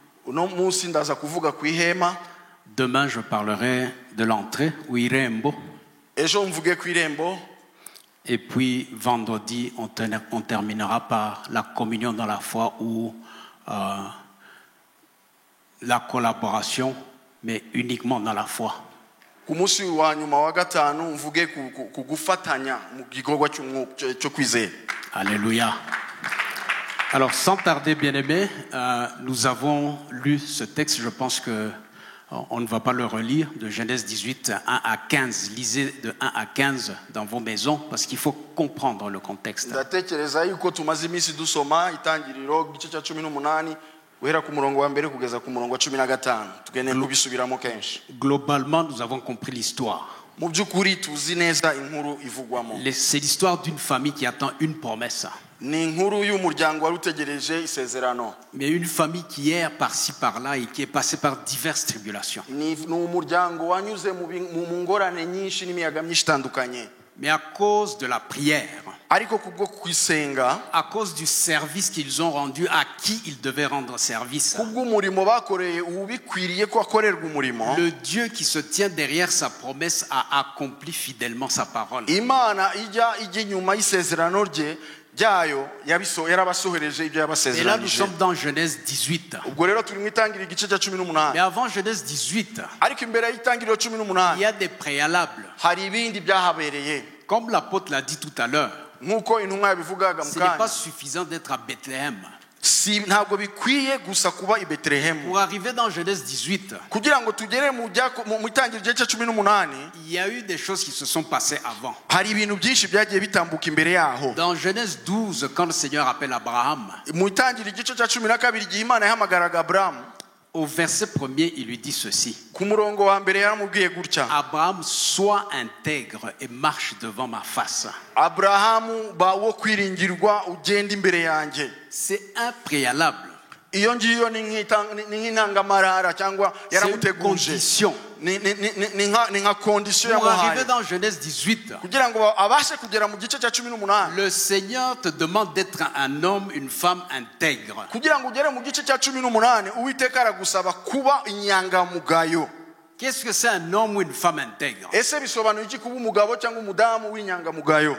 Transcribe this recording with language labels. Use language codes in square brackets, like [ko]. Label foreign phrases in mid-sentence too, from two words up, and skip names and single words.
[fr] Demain, je parlerai de l'entrée ou Irembo. Et puis vendredi, on terminera par la communion dans la foi ou la collaboration, mais uniquement dans la foi. [rw] ku munsi wa nyuma wa gatanu mvuge ku gufatanya mu gikorwa cyo kwizera. [fr] Alléluia. Alors sans tarder, bien-aimés, nous avons lu ce texte, je pense que on ne va pas le relire, de Genèse 18, 1 à 15. Lisez de 1 à 15 dans vos maisons parce qu'il faut comprendre le contexte. [rw] Ndatekereza yuko tumaze iminsi dusoma itangiriro gice cya 18 uhera ku murongo wa mbere kugeza ku murongo wa 15 tugende kubisubiramo kenshi. [fr] Globalement, nous avons compris l'histoire. [rw] Mu byukuri tuzi neza inkuru ivugwamo. [fr] C'est l'histoire d'une famille qui attend une promesse. [rw] Ni inkuru y'umuryango wari utegereje isezerano. [fr] Mais une famille qui erre par-ci par-là et qui est passée par diverses tribulations. [rw] Ni umuryango wanyuze mu ngorane nyinshi n'imiyaga myinshi itandukanye. [fr] Mais à cause de la prière, [rw] ariko kubwo kwisenga, [fr] à cause du service qu'ils ont rendu à qui ils devaient rendre service, [rw] kubw'umurimo bakoreye ubikwiriye ko akorerwa umurimo, [fr] le Dieu qui se tient derrière sa promesse a accompli fidèlement sa parole. [rw] Imana ijya inyuma y'isezerano rye ryayo yarabasohereje ibyo yabasezeranije. [fr] Et là nous sommes dans Genèse 18. [rw] Ubwo rero turi mu itangiriro igice cya 18. [fr] Mais avant Genèse 18, [rw] ariko imbere y'itangiriro 18 [fr] il y a des préalables. [rw] Hari ibindi byahabereye. [fr] Comme l'apôtre l'a dit tout à l'heure, [rw] nkuko intumwa yabivugaga [fr] ce n'est pas suffisant d'être à Bethléem. [rw] Si ntabwo bikwiye gusa kuba i Bethlehem. [fr] Pour arriver dans Genèse 18, [rw] kugira ngo tugere mu itangiriro igice cya 18, [fr] il y a eu des choses qui se sont passées avant. [rw] Hari ibintu byinshi byagiye bitambuka imbere yaho. [fr] Dans Genèse 12, quand le Seigneur appelle Abraham, [rw] mu itangiriro igice cya 12 igihe Imana yahamagaraga Abraham, [fr] au verset 1er, il lui dit ceci: [rw] ku murongo wa mbere yaramubwiye gutya, [fr] Abraham, sois intègre et marche devant ma face. [rw] Abrahamu ba wo kwiringirwa ugenda imbere yanjye. [fr] C'est un préalable. [rw] Iyo ngiyo ni nk'intangamarara cyangwa yaramuteguje. Ni nka condition yamuhaye. [fr] Pour arriver dans Genèse 18, [rw] kugira ngo abashe kugera mu gice cya 18, [fr] le Seigneur te demande d'être un homme, une femme intègre. [rw] Kugira ngo ugere mu gice cya 18, Uwiteka aragusaba kuba inyangamugayo. [fr] Qu'est-ce que c'est un homme ou une femme intègre? [rw] Ese bisobanuye iki kuba umugabo cyangwa umudamu w'inyangamugayo?